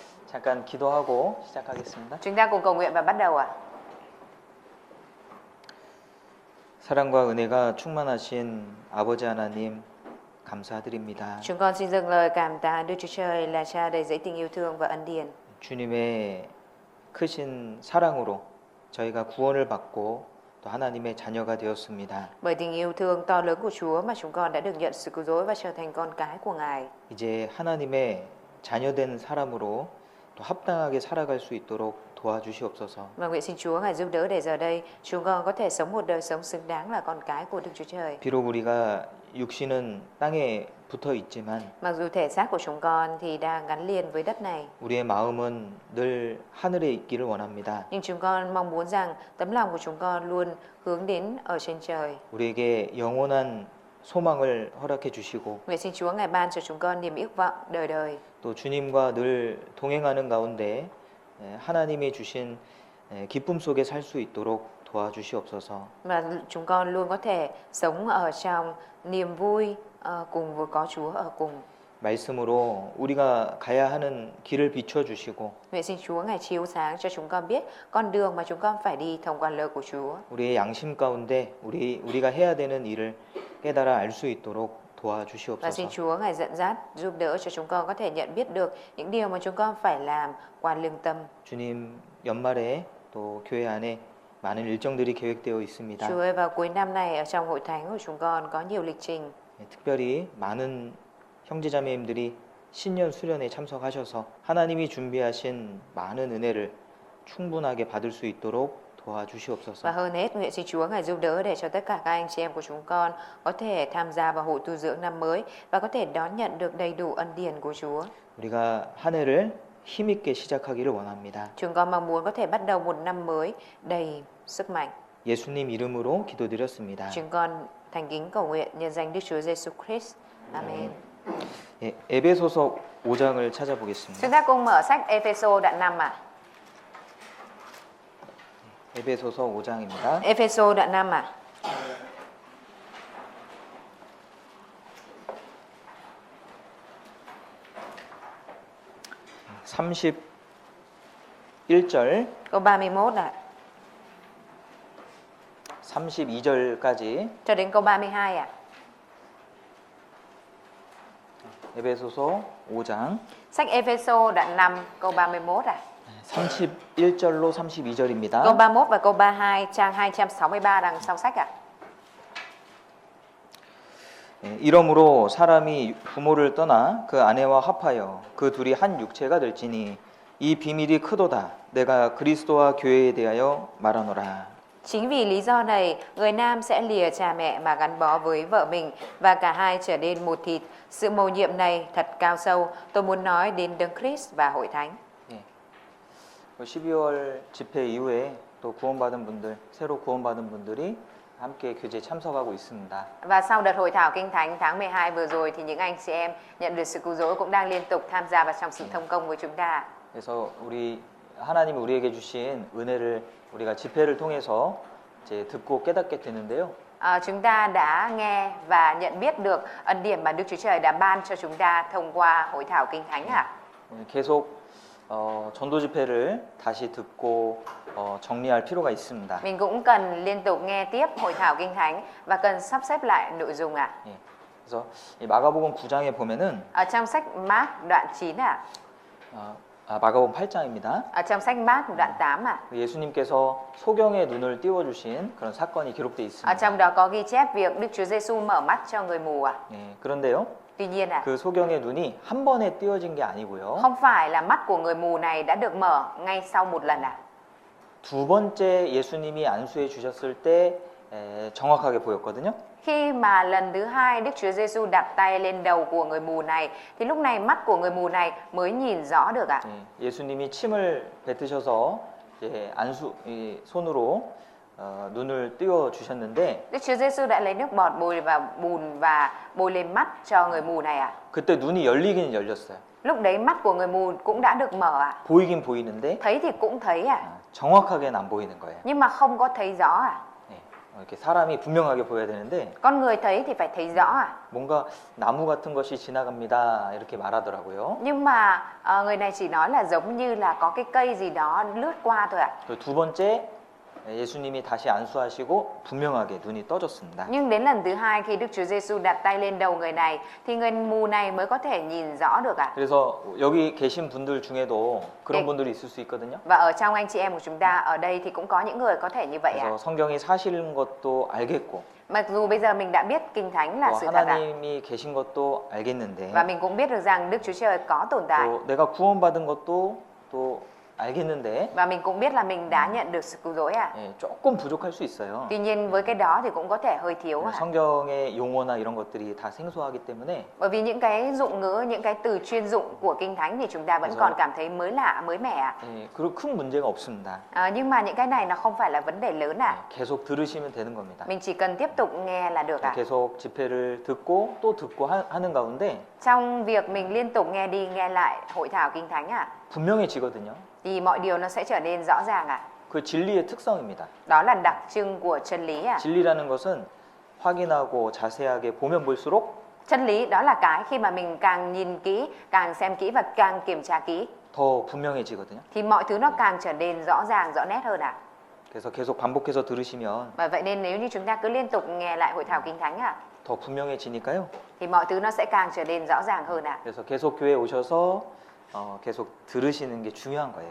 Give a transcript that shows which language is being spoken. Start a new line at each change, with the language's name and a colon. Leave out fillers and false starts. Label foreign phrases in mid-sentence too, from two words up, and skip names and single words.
Korean: 잠깐 기도하고 시작하겠습니다.
Vietnamese: Chúng ta cùng cầu nguyện và bắt đầu ạ.
Korean: 사랑과 은혜가 충만하신 아버지 하나님 감사드립니다.
Vietnamese: Chúng con xin dâng lời cảm tạ Đức Chúa Trời là Cha đầy dẫy tình yêu thương và ân điển.
Korean: 주님의 크신 사랑으로 저희가 구원을 받고 또 하나님의 자녀가 되었습니다.
Vietnamese: Bởi tình yêu thương to lớn của Chúa mà chúng con đã được nhận sự cứu rỗi và trở thành con cái của Ngài.
Korean: 이제 하나님의 자녀된 사람으로 또 합당하게 살아갈 수 있도록 도와주시옵소서.
Vietnamese: Và nguyện xin Chúa Ngài giúp đỡ để giờ đây chúng con có thể sống một đời sống xứng đáng là con cái của Đức Chúa Trời.
Korean: 비록 우리가 육신은 땅에 붙어 있지만
Vietnamese: Mặc dù thể xác của chúng con thì đang gắn liền với đất này,
Korean: 우리의 마음은 늘 하늘에 있기를 원합니다.
Vietnamese: nhưng chúng con mong muốn rằng tấm lòng của chúng con luôn hướng đến ở trên trời.
Korean: 우리에게 영원한 소망을 허락해 주시고
Vietnamese: Nguyện xin Chúa Ngài ban cho chúng con niềm ước vọng đời đời.
Korean: 또 주님과 늘 동행하는 가운데 하나님이 주신 기쁨 속에 살 수 있도록 도와주시옵소서.
Vietnamese: Và chúng con luôn có thể sống ở trong niềm vui cùng với có Chúa ở cùng.
Korean: 말씀으로 우리가 가야 하는 길을 비춰 주시고
Vietnamese: Nguyện xin Chúa Ngài chiếu sáng cho chúng con biết con đường mà chúng con phải đi thông qua lời của Chúa.
Korean: 우리의 양심 가운데 우리가 해야 되는 일을 깨달아 알 수 있도록
Vietnamese: Và xin
Korean: 도와주시옵소서.
Vietnamese: Chúa Ngài dẫn dắt giúp đỡ cho chúng con có thể nhận biết được những điều mà chúng con phải làm qua lương tâm.
Korean: 주님 연말에 또 교회 안에 많은 일정들이 계획되어 있습니다.
Vietnamese: Chúa ơi, vào cuối năm này ở trong hội thánh của chúng con có nhiều lịch trình.
Korean: 특별히 많은 형제자매님들이 신년 수련에 참석하셔서 하나님이 준비하신 많은 은혜를 충분하게 받을 수 있도록 도와주시옵소서.
Vietnamese: Và hơn hết, nguyện xin Chúa Ngài giúp đỡ để cho tất cả các anh chị em của chúng con có thể tham gia vào hội tu dưỡng năm mới và có thể đón nhận được đầy đủ ân điển của Chúa.
Korean: 우리가 한 해를 힘있게 시작하기를 원합니다.
Vietnamese: Chúng con mong muốn có thể bắt đầu một năm mới đầy sức mạnh.
Korean: 예수님 이름으로 기도드렸습니다.
Vietnamese: Chúng con thành kính cầu nguyện nhân danh Đức Chúa Giêsu Christ. Amen.
Korean: 예, 에베소서 5장을 찾아보겠습니다.
Vietnamese: Chúng ta cùng mở sách Ephesos đoạn 5 ạ.
Korean: 에베소서 5장입니다.
Vietnamese: Ephesos đoạn 5 ạ.
Korean: (31절) 1절
Vietnamese: Câu 31 ạ.
Korean: 32절까지
Vietnamese: Cho đến câu 32 ạ.
Korean: 에베소서 5장
Vietnamese: Sách Ephesos đoạn 5 câu 31 ạ.
Korean: 31절로
Vietnamese: Câu
Korean: 32절입니다.
Vietnamese: 31 và câu 32 trang 263 đằng sau sách ạ.
Korean: 이러므로 사람이 부모를 떠나 그 아내와 합하여 그 둘이 한 육체가 될지니 이 비밀이 크도다. 내가 그리스도와 교회에 대하여 말하노라.
Vietnamese: Chính vì lý do này, người nam sẽ lìa cha mẹ mà gắn bó với vợ mình và cả hai trở nên một thịt. Sự mầu nhiệm này thật cao sâu. Tôi muốn nói đến Đấng Christ và hội thánh.
Korean: 12월 집회 이후에 또 구원받은 분들, 새로 구원받은 분들이 함께 교제에 참석하고 있습니다.
Vietnamese: Và sau đợt hội thảo kinh thánh tháng 12 vừa rồi thì những anh chị em nhận được sự cứu rỗi cũng đang liên tục tham gia vào trong sự thông công với chúng ta.
Korean: 그래서 하나님이 우리에게 주신 은혜를 우리가 집회를 통해서 이제 듣고 깨닫게 되는데요.
Vietnamese: Chúng ta đã nghe và nhận biết được ân điển mà Đức Chúa Trời đã ban cho chúng ta thông qua hội thảo kinh thánh ạ.
Korean: 계속 전도 집회를 다시 듣고 정리할 필요가 있습니다.
Vietnamese: Mình cũng cần liên tục nghe tiếp hội thảo kinh thánh và cần sắp xếp lại nội dung ạ.
Korean: 그래서 이 마가복음 9장에 보면은
Vietnamese: Ở trong sách Mark đoạn 9 ạ.
Korean: 마가복음 8장입니다.
Vietnamese: Ở trong sách Mark đoạn 8 ạ.
Korean: 예수님께서 소경의 눈을 띄워 주신 그런 사건이 기록되어
Vietnamese: Ở
Korean: 있습니다.
Vietnamese: trong đó có ghi chép việc Đức Chúa Giêsu mở mắt cho người mù ạ.
Korean: 그런데요.
Vietnamese: Tuy nhiên ạ,
Korean: 그 소경의 눈이 한 번에 띄어진 게 아니고요.
Vietnamese: không phải là mắt của người mù này đã được mở ngay sau một lần ạ.
Korean: 두 번째 예수님이 안수해 주셨을 때 정확하게 보였거든요.
Vietnamese: Khi mà lần thứ hai Đức Chúa Giêsu đặt tay lên đầu của người mù này thì lúc này mắt của người mù này mới nhìn rõ được ạ.
Korean: 예수님이 침을 뱉으셔서 손으로 눈을 띄워 주셨는데
Vietnamese: Đức Chúa Giêsu đã lấy nước bọt bôi vào bùn và bôi lên mắt cho người mù này ạ.
Korean: 그때 눈이 열리긴 열렸어요.
Vietnamese: Lúc đấy mắt của người mù cũng đã được mở ạ.
Korean: 보이긴 보이는데
Vietnamese: Thấy thì cũng thấy ạ.
Korean: 정확하게는 안 보이는 거예요.
Vietnamese: Nhưng mà không có thấy rõ ạ.
Korean: 이렇게 사람이 분명하게 보여야 되는데
Vietnamese: Con người thấy thì phải thấy rõ à.
Korean: 뭔가 나무 같은 것이 지나갑니다 이렇게 말하더라고요.
Vietnamese: Nhưng mà người này chỉ nói là giống như là có cái cây gì đó lướt qua thôi ạ.
Korean: 그 두 번째 예수님이 다시 안수하시고 분명하게 눈이 떠졌습니다.
Vietnamese: Nhưng đến lần thứ hai khi Đức Chúa Giêsu đặt tay lên đầu người này thì người mù này mới có thể nhìn rõ được ạ.
Korean: 그래서 여기 계신 분들 중에도 그런 분들이 있을 수 있거든요.
Vietnamese: Và ở trong anh chị em của chúng ta ở đây thì cũng có những người có thể như vậy ạ.
Korean: 그래서 성경이 사실인 것도 알겠고
Vietnamese: Mặc dù bây giờ mình đã biết Kinh Thánh là
Korean: 또
Vietnamese: sự thật ạ.
Korean: 하나님이 계신 것도 알겠는데
Vietnamese: Và mình cũng biết được rằng Đức Chúa Trời có tồn tại.
Korean: 또 내가 구원받은 것도 또 알겠는데
Vietnamese: Và mình cũng biết là mình đã nhận được sự cứu rỗi ạ.
Korean: 예, 조금 부족할 수 있어요.
Vietnamese: Tuy nhiên với cái đó thì cũng có thể hơi thiếu ạ.
Korean: 성경의 용어나 이런 것들이 다 생소하기 때문에
Vietnamese: Bởi vì những cái dụng ngữ, những cái từ chuyên dụng của Kinh Thánh thì chúng ta vẫn còn cảm thấy mới lạ, mới mẻ ạ.
Korean: 예, 그리고 큰 문제가 없습니다.
Vietnamese: Nhưng mà những cái này nó không phải là vấn đề lớn ạ.
Korean: 계속 들으시면 되는 겁니다.
Vietnamese: Mình chỉ cần tiếp tục nghe là được ạ.
Korean: 계속 집회를 듣고 또 듣고 하는 가운데
Vietnamese: Trong việc mình liên tục nghe đi nghe lại hội thảo Kinh Thánh ạ,
Korean: 분명해지거든요.
Vietnamese: thì mọi điều nó sẽ trở nên rõ ràng ạ.
Korean: 그 진리의 특성입니다.
Vietnamese: Đó là đặc trưng của chân lý ạ.
Korean: 진리라는 것은 확인하고 자세하게 보면 볼수록
Vietnamese: Chân lý đó là cái khi mà mình càng nhìn kỹ, càng xem kỹ và càng kiểm tra kỹ
Korean: 더 분명해지거든요.
Vietnamese: thì mọi thứ nó càng trở nên rõ ràng, rõ nét hơn ạ.
Korean: 그래서 계속 반복해서 들으시면
Vietnamese: Bởi vậy nên nếu như chúng ta cứ liên tục nghe lại hội thảo Kinh Thánh ạ,
Korean: 더 분명해지니까요.
Vietnamese: thì mọi thứ nó sẽ càng trở nên rõ ràng hơn ạ.
Korean: 그래서 계속 교회 오셔서 계속 들으시는 게 중요한 거예요.